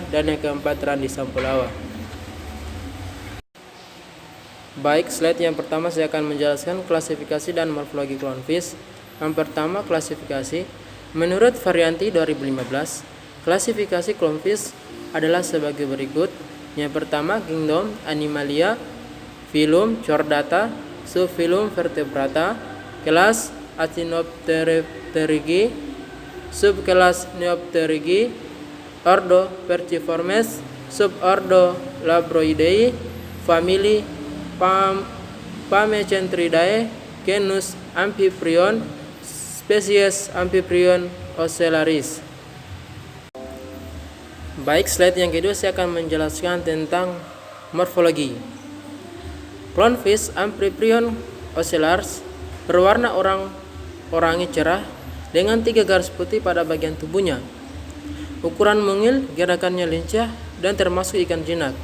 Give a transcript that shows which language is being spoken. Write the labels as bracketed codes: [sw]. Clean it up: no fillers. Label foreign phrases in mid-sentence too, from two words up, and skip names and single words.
[id] Dan yang keempat, Randi Sampulawa. Baik, slide yang pertama saya akan menjelaskan klasifikasi dan morfologi clownfish. Yang pertama, klasifikasi. Menurut Varianti 2015, klasifikasi clownfish adalah sebagai berikut. Yang pertama, Kingdom Animalia, Filum Chordata, Subfilum Vertebrata, kelas Actinopterygii, subkelas Neopterygii, ordo Perciformes, subordo Labroidei, famili Pamecentridae, genus Amphiprion, spesies Amphiprion ocellaris. Baik, slide yang kedua saya akan menjelaskan tentang morfologi. Clownfish Amphiprion ocellaris berwarna orangi cerah dengan 3 garis putih pada bagian tubuhnya. Ukuran mungil, gerakannya lincah, dan termasuk ikan jinak.